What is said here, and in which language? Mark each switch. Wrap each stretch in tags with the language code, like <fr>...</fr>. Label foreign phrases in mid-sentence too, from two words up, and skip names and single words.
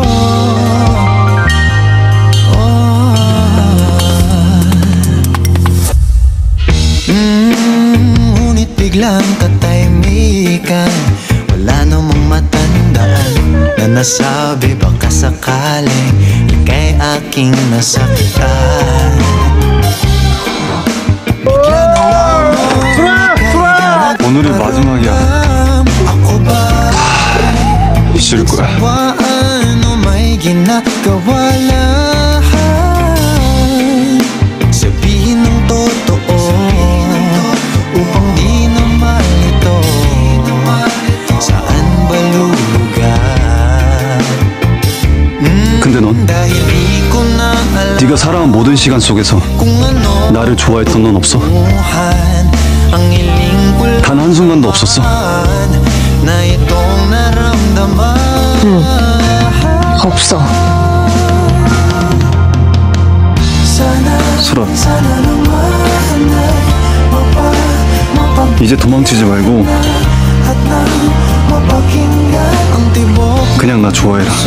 <tl>Ngunit biglang katahimikan, wala namang matandaan na nasabi baka sakaling ika'y aking nasakitan. Bigla na lamang ika'y</tl> <ko>오늘이 마지막이야.</ko> <tl>ako ba</tl> <ko>있을 거야.</ko> <tl>sawaan o may ginagawa lang? Sabihin ng totoo upang di na malito. Saan ba lulugar?</tl> <ko>근데 넌</ko> <tl>dahil di ko na alam</tl> <ko>네가 살아온 모든 시간 속에서</ko> <tl>kung ano</tl> <ko>나를 좋아했던 넌 없어?</ko> <tl>tunguhan. Ang hiling ko</tl> <ko>단 한순간도 없었어.</ko> <tl>na itong naramdaman.</tl> <ko>없어. 수라, 이제 도망치지 말고 그냥 나 좋아해라.</ko>